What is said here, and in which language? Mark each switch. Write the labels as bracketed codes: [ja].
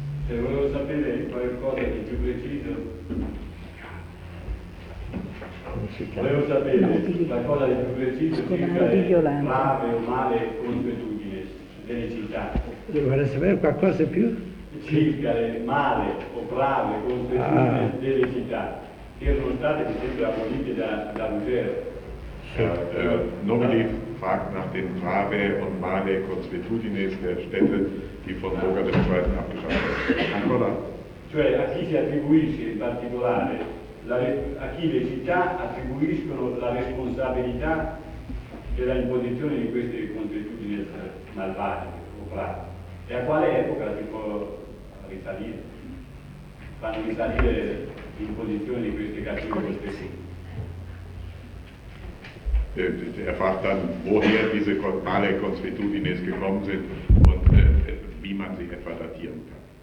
[it] Se volevo sapere qualcosa di più preciso, volevo sapere qualcosa di più preciso circa le brave o male consuetudini delle città. Vorrei sapere qualcosa di più? Circa le male o brave consuetudini delle città, che erano state per esempio abolite da Lucero. [de] Nobili fragt nach den brave und male consuetudines der Städte, die von Burger II. Abgeschafft werden. [it] Ancora? Cioè, a chi si attribuisce in particolare, a chi le città attribuiscono la responsabilità della imposizione di queste consuetudini malvagie o brave? E a quale epoca si può risalire? Fanno risalire l'imposizione di queste cattive costruzioni? [de] Er fragt dann, woher diese male consuetudines gekommen sind und wie man sie etwa datieren kann.